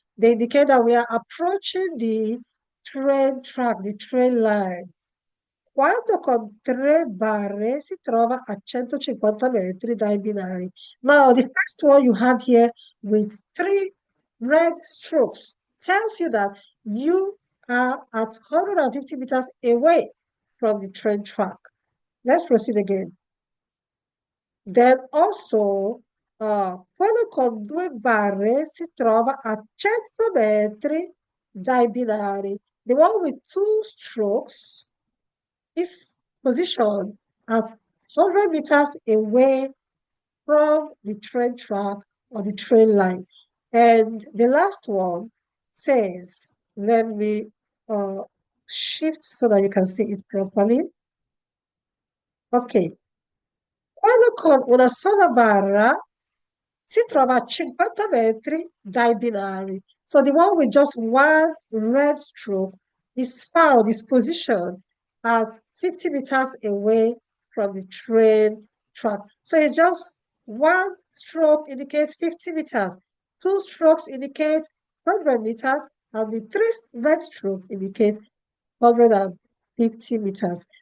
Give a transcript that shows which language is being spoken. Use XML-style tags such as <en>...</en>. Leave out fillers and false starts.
<en>They indicate that we are approaching the train track, the train line.</en> <it>Quando con 3 barre si trova a 150 metri dai binari.</it> <en>Now, the first one you have here with 3 red strokes tells you that you are at 150 meters away from the train track. Let's proceed again. Then also,</en> <it>quello con 2 barre si trova a 100 metri dai binari.</it> <en>The one with 2 strokes is positioned at 100 meters away from the train track or the train line. And the last one says, let me shift so that you can see it properly. Ok.</en> <it>Quello con una sola barra si trova a 50 metri dai binari.</it> <en>So the one with just one red stroke is found, is positioned at 50 meters away from the train track. So it's just one stroke indicates 50 meters, 2 strokes indicate 100 meters, and the 3 red strokes indicate 150 meters.</en>